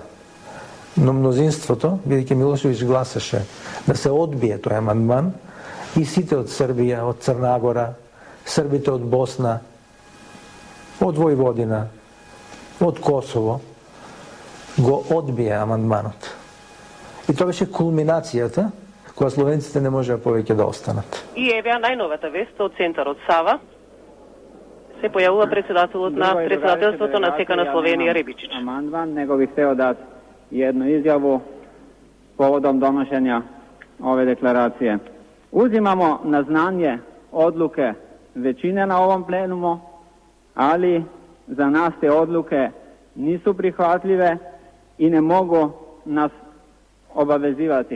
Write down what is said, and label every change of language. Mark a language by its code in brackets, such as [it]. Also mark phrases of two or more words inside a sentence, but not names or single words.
[mk] Но мнозинството, бидејќи Милошевиќ гласаше да се одбие тој амандман, и сите од Србија, од Црна Гора, србите од Босна, од Војводина, од Косово, го одбие амандманот. И тоа беше кулминацијата која словенците не можеа повеќе да останат. И еве најновата вест од центарот Сава. Се појавува председателот на председателството на ЦК на Словенија Ребичич. [sr] Амандман, него бих хотел да jednu izjavu povodom donošenja ove deklaracije. Uzimamo na znanje odluke većine na ovom plenumu, ali za nas te odluke nisu prihvatljive i ne mogu nas obavezivati.